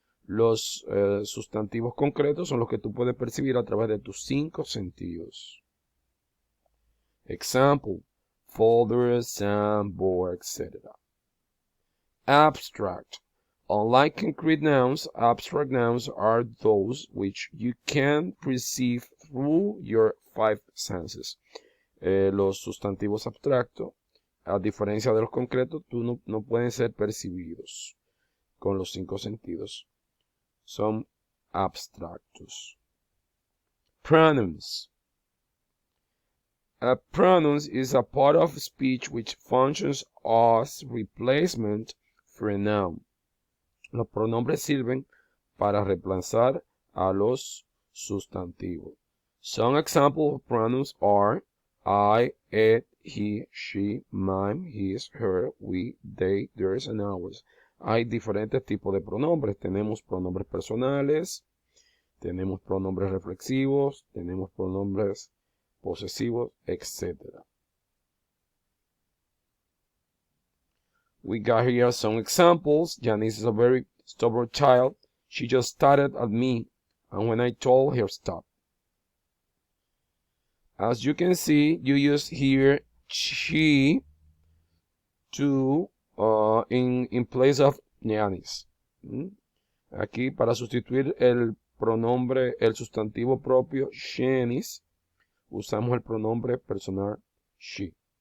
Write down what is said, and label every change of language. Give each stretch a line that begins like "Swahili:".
Spanish: Los sustantivos concretos son los que tú puedes percibir a través de tus 5 sentidos.
English: Example: folder, soundboard, etc. Abstract. Unlike concrete nouns, abstract nouns are those which you can perceive through your 5 senses.
Spanish: Los sustantivos abstractos, a diferencia de los concretos, no pueden ser percibidos con los 5 sentidos. Son abstractos. Pronouns.
English: Pronouns is a part of speech which functions as replacement for a noun.
Spanish: Los pronombres sirven para reemplazar a los sustantivos.
English: Some examples of pronouns are I, it, he, she, mine, his, her, we, they, theirs, and ours.
Spanish: Hay diferentes tipos de pronombres. Tenemos pronombres personales, tenemos pronombres reflexivos, tenemos pronombres posesivos, etc.
English: We got here some examples. Janice is a very stubborn child. She just started at me, and when I told her stop. As you can see, you use here she to in place of Janice.
Spanish: Aquí para sustituir el pronombre, el sustantivo propio Janice, usamos el pronombre personal she.